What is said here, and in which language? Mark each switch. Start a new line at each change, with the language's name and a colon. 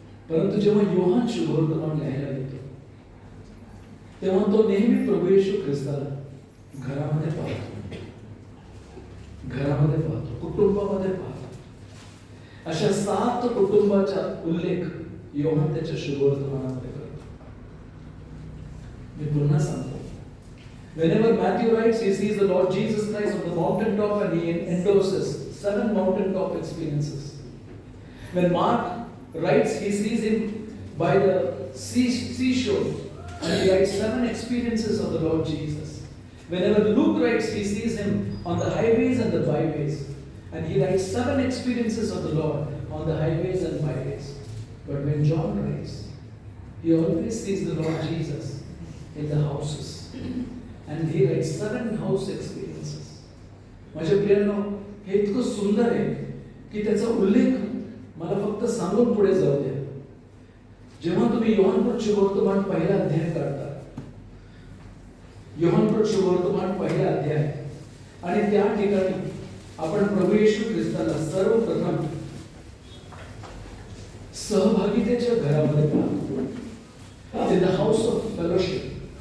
Marathi: परंतु जेव्हा योहान शुभवर्तमान लिहायला येतो तेव्हा तो नेहमी प्रभू येशू ख्रिस्ताला घरामध्ये पाहतो, घरामध्ये पाहतो, कुटुंबामध्ये पाहतो. अशा 7 कुटुंबाचा उल्लेख योहान त्याच्या शुभवर्तमानामध्ये करतो. मी पुन्हा सांगतो,
English: whenever Matthew writes, he sees the Lord Jesus Christ on the mountaintop and he endorses 7 mountaintop experiences. When Mark writes, he sees him by the seashore and he writes 7 experiences of the Lord Jesus. Whenever Luke writes, he sees him on the highways and the byways and he writes 7 experiences of the Lord on the highways and byways. But when John writes, he always sees the Lord Jesus in the houses and he writes 7 house experiences.
Marathi: माझ्या प्रियांनो, हे इतकं सुंदर आहे की त्याचा उल्लेख मला फक्त सांगून पुढे जाऊ द्या. जेव्हा तुम्ही योहान शुभवर्तमान पहिला अध्याय काढता, योहान शुभवर्तमान पहिला अध्याय, आणि त्या ठिकाणी आपण प्रभू येशू ख्रिस्ताला सर्वप्रथम सहभागितेच्या घरामध्ये पाहतो,
English: In the house of fellowship.